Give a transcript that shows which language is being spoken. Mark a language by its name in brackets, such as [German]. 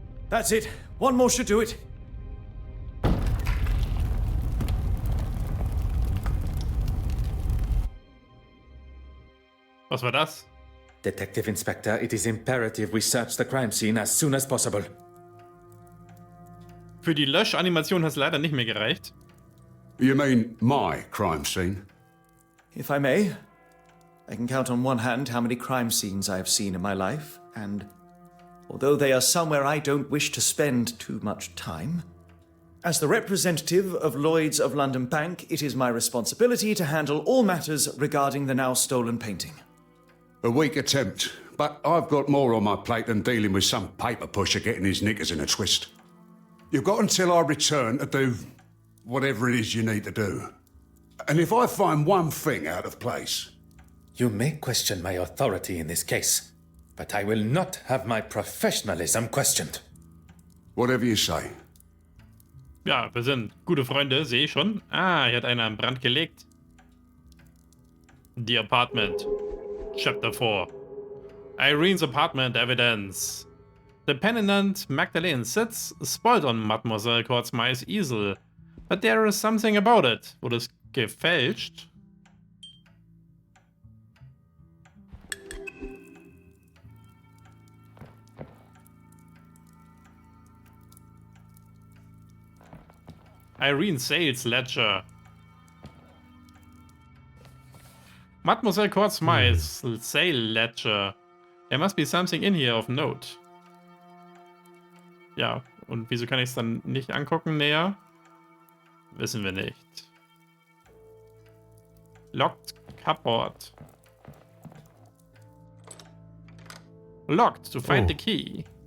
[English] That's it. One more should do it. [German] Was war das? [English] Detective Inspector, it is imperative we search the crime scene as soon as possible. [German] Für die Löschanimation hat es leider nicht mehr gereicht. [English] You mean my crime scene? If I may, I can count on one hand how many crime scenes I have seen in my life, and although they are somewhere I don't wish to spend too much time, as the representative of Lloyd's of London Bank, it is my responsibility to handle all matters regarding the now stolen painting. A weak attempt, but I've got more on my plate than dealing with some paper pusher getting his knickers in a twist. You've got until I return to do whatever it is you need to do. And if I find one thing out of place... You may question my authority in this case, but I will not have my professionalism questioned. Whatever you say. [German] Ja, wir sind gute Freunde, sehe ich schon. Ah, hier hat einer einen Brand gelegt. [English] The Apartment. Chapter 4. Irene's apartment evidence. The penitent Magdalene sits spoiled on Mademoiselle Courtsmythe's easel. But there is something about it. [German] Wurde es gefälscht? [English] Irene's sales ledger. Mademoiselle Courtsmythe's sale ledger. There must be something in here of note. [German] Ja, und wieso kann ich es dann nicht angucken näher? Wissen wir nicht. [English] Locked cupboard. Locked to find the key.